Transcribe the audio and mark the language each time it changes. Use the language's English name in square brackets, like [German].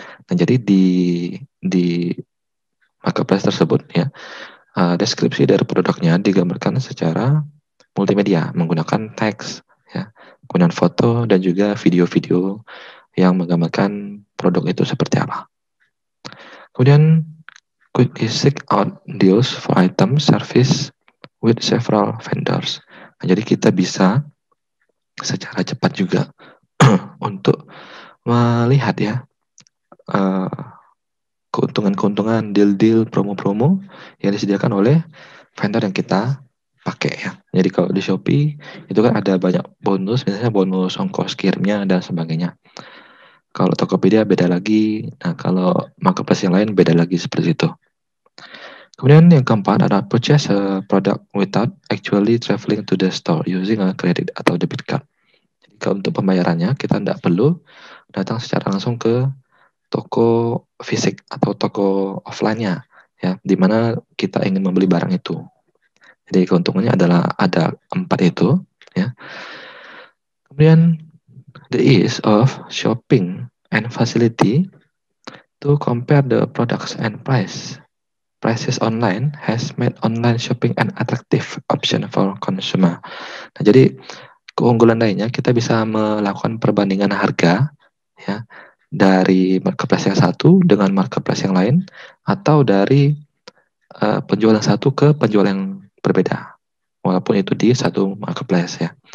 [Indonesian] Nah, jadi di marketplace tersebut ya, deskripsi dari produknya digambarkan secara multimedia menggunakan teks ya, kemudian foto dan juga video-video yang menggambarkan produk itu seperti apa. [English] Kemudian quickly seek out deals for item service with several vendors. [Indonesian] Nah, jadi kita bisa secara cepat juga untuk melihat ya keuntungan-keuntungan, deal-deal, promo-promo yang disediakan oleh vendor yang kita pakai ya. Jadi kalau di Shopee itu kan ada banyak bonus, misalnya bonus ongkos kirimnya dan sebagainya. Kalau Tokopedia beda lagi. Nah, kalau marketplace yang lain beda lagi seperti itu. Kemudian yang keempat adalah [English] purchase a product without actually traveling to the store using a credit atau debit card. [Indonesian] Jadi kalau untuk pembayarannya kita tidak perlu datang secara langsung ke toko fisik atau toko offline-nya ya, di mana kita ingin membeli barang itu. Jadi keuntungannya adalah ada 4 itu ya. [English] Kemudian the ease of shopping and facility to compare the products and prices online has made online shopping an attractive option for consumer. [Indonesian] Nah, jadi keunggulan lainnya kita bisa melakukan perbandingan harga ya dari marketplace yang satu dengan marketplace yang lain, atau dari penjual yang satu ke penjual yang berbeda, walaupun itu di satu marketplace ya.